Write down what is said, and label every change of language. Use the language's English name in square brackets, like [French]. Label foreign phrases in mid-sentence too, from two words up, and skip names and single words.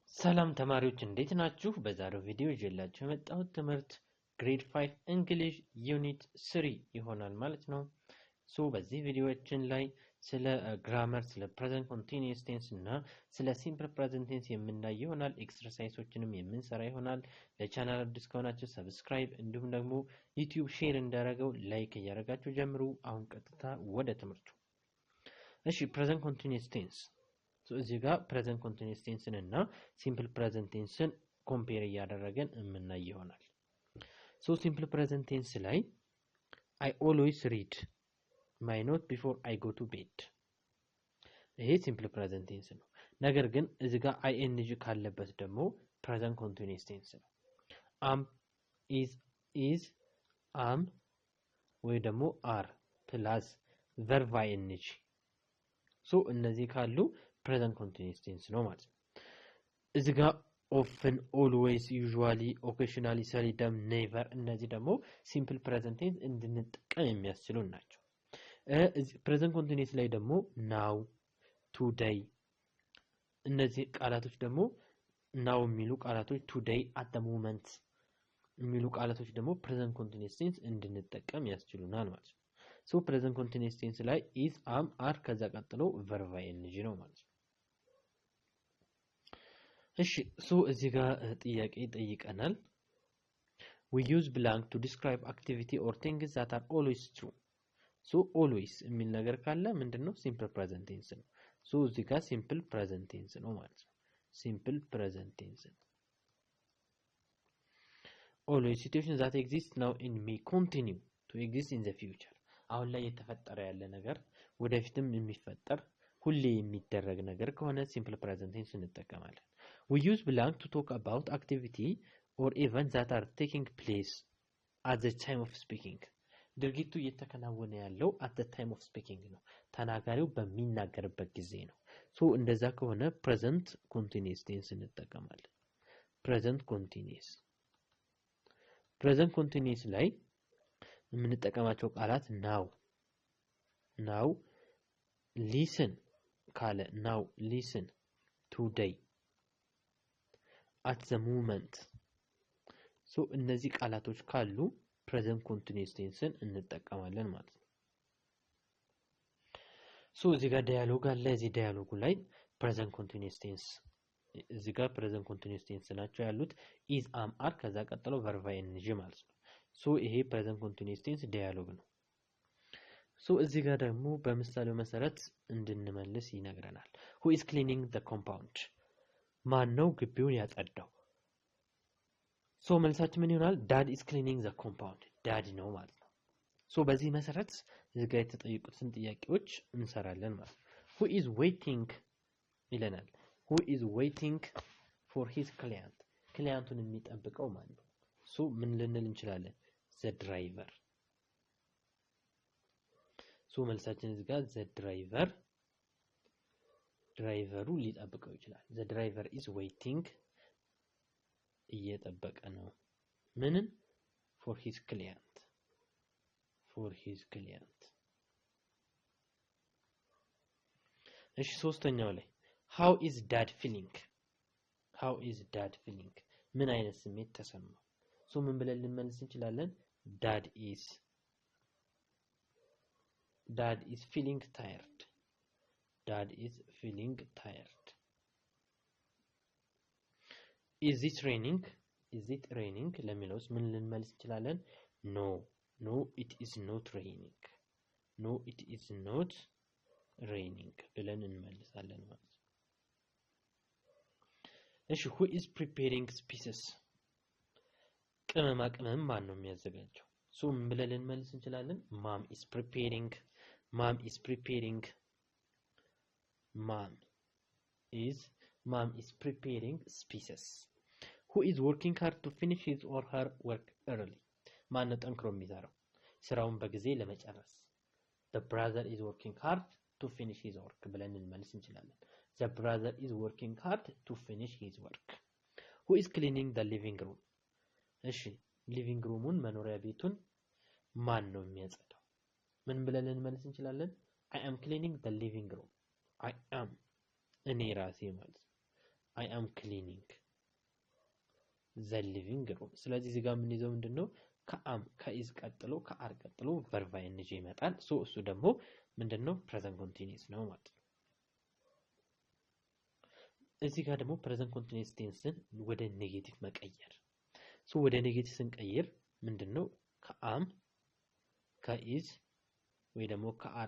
[Amharic] ሰላም ተማሪዎች እንዴት ናችሁ? በዛሬው ቪዲዮ ይዤላችሁ የመጣሁት ትምህርት [English] grade 5 English unit 3 [Amharic] ይሆናል ማለት ነው። በዚህ ቪዲዮአችን ላይ ስለ ግራመር፣ ስለ [English] present continuous tense [Amharic] እና ስለ [English] simple present tense [Amharic] የምናይ ይሆናል። ኤክሰርሳይሶችንም የምንሰራ ይሆናል። ለቻናል አዲስ ከሆናችሁ ሰብስክራይብ እንዲሁም ደግሞ ዩቲዩብ ሼር እንዳደረገው ላይክ እያደረጋችሁ ጀምሩ። አሁን ቀጥታ ወደ ትምህርቱ። እሺ [English] present continuous tense [Amharic] እዚህ ጋር [English] present continuous tense [Amharic] እና [English] simple present tense [Amharic] ኮምፔር እያደረገን የምናይ ይሆናል። [English] simple present tense [Amharic] ላይ [English] I always read my note before I go to bed [Amharic] ይሄ [English] simple present tense [Amharic] ነው። ነገር ግን እዚህ ጋር ing ካለበት ደግሞ [English] present continuous tense [Amharic] ነው። am [English] is am [Amharic] ወይ ደግሞ [English] are plus verb ing [Amharic] እነዚህ ካሉ [English] present continuous tense [Amharic] ነው ማለት ነው። እዚህ ጋር [English] often, always, usually, occasionally, seldom, never [Amharic] እነዚህ ደግሞ [English] simple present tense [Amharic] እንድንጠቀም የሚያስችሉን ናቸው። [English] present continuous [Amharic] ላይ ደግሞ [English] now, today [Amharic] እነዚህ ቃላቶች ደግሞ now የሚሉ ቃላቶች [English] today, at the moment [Amharic] የሚሉ ቃላቶች ደግሞ [English] present continuous tense [Amharic] እንድንጠቀም ያስችሉናል ማለት ነው። [English] present continuous tense [Amharic] ላይ [English] is, am, are [Amharic] ከዛ ቀጥሎ [English] verb ing [Amharic] ነው ማለት ነው። እሺ እዚህ ጋር ጥያቄ ጠይቀናል። [English] we use blank to describe activity or things that are always true always [Amharic] የሚል ነገር ካለ ምንድነው [English] simple present tense [Amharic] ነው። እዚህ ጋር [English] simple present tense [Amharic] ነው ማለት ነው። [English] simple present tense ነው። always situations that exist now and may continue to exist in the future [Amharic] አሁን ላይ የተፈጠረ ያለ ነገር ወደፊትም የሚፈጠር ሁሌ የሚደረግ ነገር ከሆነ [English] simple present tense [Amharic] እንጠቀማለን። [English] we use blank to talk about activity or events that are taking place at the time of speaking [Amharic] ድርጊቱ እየተከናወነ ያለው [English] at the time of speaking [Amharic] ነው። ተናጋሪው በሚናገርበት ጊዜ ነው። እንደዛ ከሆነ [English] present continuous tense እንጠቀማለን። present continuous [Amharic] ላይ የምንጠቀማቸው ቃላት [English] now listen ካለ now listen, today, at the moment [Amharic] እነዚህ ቃላቶች ካሉ [English] present continuous tenseን [Amharic] እንጠቀማለን ማለት ነው። እዚህ ጋር ዳያሎግ አለ። እዚህ ዳያሎጉ ላይ [English] present continuous tense [Amharic] እዚህ ጋር [English] present continuous tense [Amharic] ናቸው ያሉት [English] is, am, are [Amharic] ከዛ ቀጥሎ [English] verb ing [Amharic] ማለት ነው። ይሄ [English] present continuous tense [Amharic] ዳያሎግ ነው። እዚህ ጋር ደግሞ በምሳሌው መሰረት እንድንመልስ ይነግረናል። [English] who is cleaning the compound [Amharic] ማን ነው ግቢውን ያጸዳው? መልሳችን ምን ይሆናል? [English] dad is cleaning the compound dad [Amharic] ነው ማለት ነው። በዚህ መሰረት እዚህ ጋር የተጠየቁትን ጥያቄዎች እንሰራለን ማለት ነው። [English] who is waiting [Amharic] ይለናል። [English] who is waiting for his client [Amharic] ክሊያንቱን የሚጠብቀው ማን ነው? ምን ልንል እንችላለን? [English] the driver [Amharic] መልሳችን እዚህ ጋር the ድራይቨሩ ሊጠብቀው ይችላል። [English] the driver is waiting [Amharic] እየጠበቀ ነው ምንን? [English] for his client [Amharic] እሺ ሶስተኛው ላይ [English] how is dad feeling [Amharic] ምን አይነት ስሜት ተሰማው? ምን ብለን ልንመልስ እንችላለን? [English] dad is feeling tired is it raining [Amharic] ለሚለውስ ምን ልንመልስ እንችላለን? [English] no it is not raining [Amharic] ብለን እንመልሳለን ማለት ነው። እሺ [English] who is preparing spices [Amharic] ቅመማ ቅመም ማን ነው የሚያዘጋጀው? ምን ብለን ልንመልስ እንችላለን? [English] mom is preparing spices who is working hard to finish his or her work early [Amharic] ማን ነው ጠንክሮ የሚሰራው ስራውን በጊዜ ለመጨረስ? [English] the brother is working hard to finish his work [Amharic] ብለን ልንመልስ እንችላለን። [English] the brother is working hard to finish his work who is cleaning the living room [Amharic] እሺ ሊቪንግ ሩሙን መኖሪያ ቤቱን ማን ነው የሚያጸዳው? ምን ብለን ልንመልስ እንችላለን? [English] I am cleaning the living room [Amharic] እኔ ራሴ ማለት [English] I am cleaning the living room [Amharic] ስለዚህ እዚህ ጋር ምን ይዘው ምንድነው ከአም ከኢዝ ቀጥሎ ከአር ቀጥሎ [English] verb ing [Amharic] ይመጣል ሶ እሱ ደግሞ ምንድነው [English] present continuous [Amharic] ነው ማለት ነው እዚህ ጋር ደግሞ [English] present continuous tenseን [Amharic] ወደ ኔጌቲቭ መቀየር ሶ ወደ ኔጌቲቭ ስንቀይር ምንድነው ከአም ከኢዝ ወይ ደግሞ ከአር